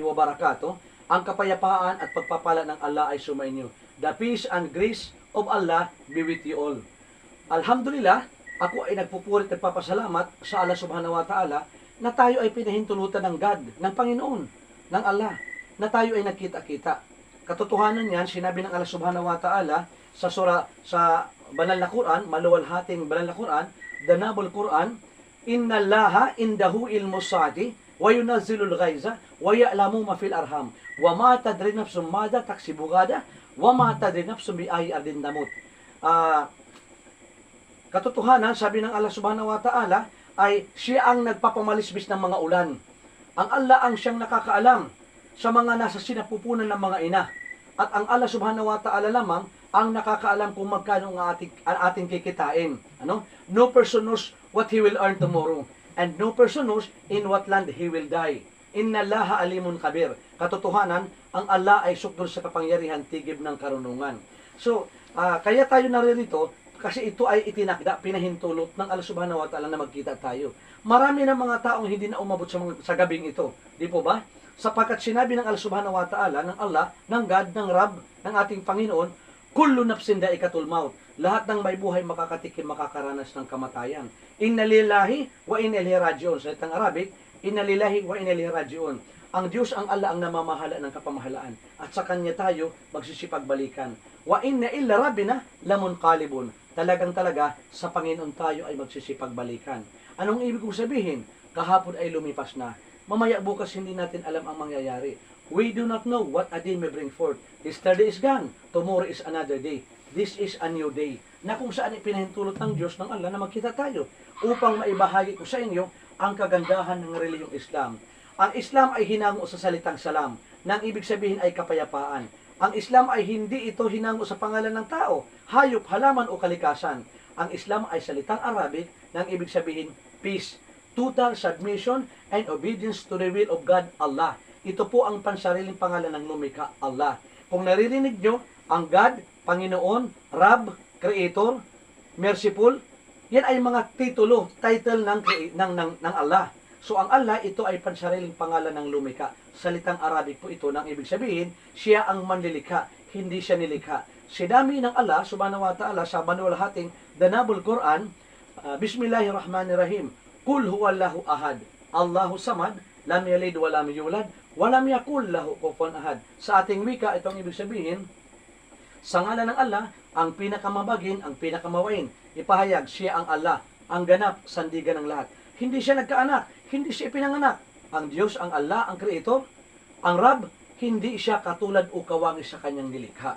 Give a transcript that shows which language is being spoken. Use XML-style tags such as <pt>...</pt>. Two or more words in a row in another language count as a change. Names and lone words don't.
<ar>وبركاته.</ar> <tl>Ang kapayapaan at pagpapala ng Allah ay sumainyo.</tl> <en>The peace and grace of Allah be with you all.</en> <tl>Alhamdulillah, ako ay nagpupuri at nagpapasalamat sa Allah</tl> <ar>سبحانه وتعالى</ar> <tl>na tayo ay pinahintulutan ng God, ng Panginoon, ng Allah, na tayo ay nagkita-kita. Katotohanan yan, sinabi ng Allah</tl> <ar>سبحانه وتعالى</ar> <tl>sa banal na Quran, maluwalhating banal na Quran,</tl> <en>the Noble Quran,</en> <ar>إن الله عنده علم الساعة وينزل الغيث ويعلم ما في الأرحام وما تدري نفس ماذا تكسب غدا وما تدري نفس بأي أرض تموت.</ar> <tl>Katotohanan, sabi ng Allah</tl> <ar>سبحانه وتعالى,</ar> <tl>ay siya ang nagpapamalisbis ng mga ulan. Ang Allah ang siyang nakakaalam sa mga nasa sinapupunan ng mga ina. At ang Allah</tl> <ar>سبحانه وتعالى</ar> <tl>lamang ang nakakaalam kung magkano ang ating kikitain. Ano?</tl> <en>No person knows what he will earn tomorrow. And no person knows in what land he will die.</en> <ar>إن الله عليم كبير.</ar> <tl>Katotohanan, ang Allah ay sukdol sa kapangyarihan, tigib ng karunungan. So, kaya tayo naririto, kasi ito ay itinakda, pinahintulot ng Allah</tl> <ar>سبحانه وتعالى</ar> <tl>na magkita tayo. Marami ng mga taong hindi na umabot sa gabing ito. Di po ba? Sapagkat sinabi ng Allah</tl> <ar>سبحانه وتعالى,</ar> <tl>ng Allah, ng God, ng Rab, ng ating Panginoon,</tl> <ar>كل نفس ذائقة الموت.</ar> <tl>Lahat ng may buhay makakatikim, makakaranas ng kamatayan.</tl> <ar>إنا لله وإنا إليه راجعون.</ar> <tl>Sa itang Arabic,</tl> <ar>إنا لله وإنا إليه راجعون.</ar> <tl>Ang Diyos, ang Allah, ang namamahala ng kapamahalaan. At sa Kanya tayo magsisipagbalikan.</tl> <ar>وإنا إلى ربنا لمنقلبون.</ar> <tl>Talaga sa Panginoon tayo ay magsisipagbalikan. Anong ibig kong sabihin? Kahapon ay lumipas na. Mamaya bukas hindi natin alam ang mangyayari.</tl> <en>We do not know what a day may bring forth. Yesterday is gone. Tomorrow is another day. This is a new day.</en> <tl>Na kung saan ipinahintulot ng Diyos ng Allah na magkita tayo upang maibahagi ko sa inyo ang kagandahan ng reliyong Islam. Ang Islam ay hinango sa salitang salam, na ang ibig sabihin ay kapayapaan. Ang Islam ay hindi ito hinango sa pangalan ng tao, hayop, halaman o kalikasan. Ang Islam ay salitang Arabic na ang ibig sabihin</tl> <en>peace, total submission and obedience to the will of God, Allah.</en> <tl>Ito po ang pansariling pangalan ng lumikha, Allah. Kung naririnig nyo, ang God, Panginoon, Rab,</tl> <en>Creator, Merciful,</en> <tl>yan ay mga title ng Allah. So ang Allah, ito ay pansariling pangalan ng lumikha. Salitang Arabic po ito, nang ibig sabihin, siya ang manlilikha, hindi siya nilikha. Sinami ng Allah,</tl> <ar>سبحانه وتعالى,</ar> <tl>sa manuwalhating</tl> <en>the Noble Quran,</en> <ar>بسم الله الرحمن الرحيم قل هو الله أحد الله الصمد لم يلد ولم يولد ولم يكن له كفوا أحد.</ar> <tl>Sa ating wika, itong ibig sabihin, sa ngalan ng Allah, ang pinakamabagin, ang pinakamawain, ipahayag, siya ang Allah, ang ganap, sandigan ng lahat. Hindi siya nagkaanak, hindi siya ipinanganak. Ang Diyos, ang Allah, ang Creator, ang Rab, hindi siya katulad o kawangi sa kanyang nilikha.</tl>